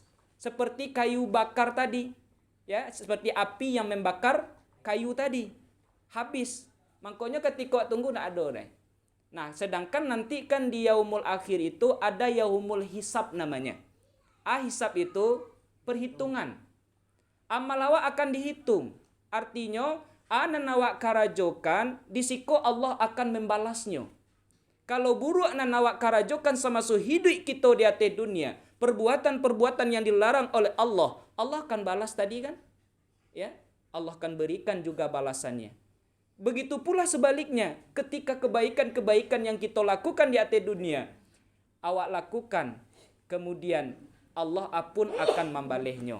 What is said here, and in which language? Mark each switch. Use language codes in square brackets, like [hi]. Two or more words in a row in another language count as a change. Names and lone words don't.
[id] Seperti kayu bakar tadi. Ya, seperti api yang membakar kayu tadi. Habis. Makanya ketika tunggu ndak ada deh. Nah, sedangkan nanti kan di [ar] يوم الآخر [id] itu ada [ar] يوم الحساب [id] namanya. Hisab itu perhitungan. [min] Amal awak akan dihitung. [id] Artinya, [min] anan awak karajokan, disiko Allah akan membalasnya. [id] Kalau buruk nan awak karajokan sama hidup kita di atas dunia, perbuatan-perbuatan yang dilarang oleh Allah, Allah akan balas tadi kan? Ya, Allah akan berikan juga balasannya. Begitu pula sebaliknya, ketika kebaikan-kebaikan yang kita lakukan di atas dunia, awak lakukan, kemudian Allah pun akan membalehnya.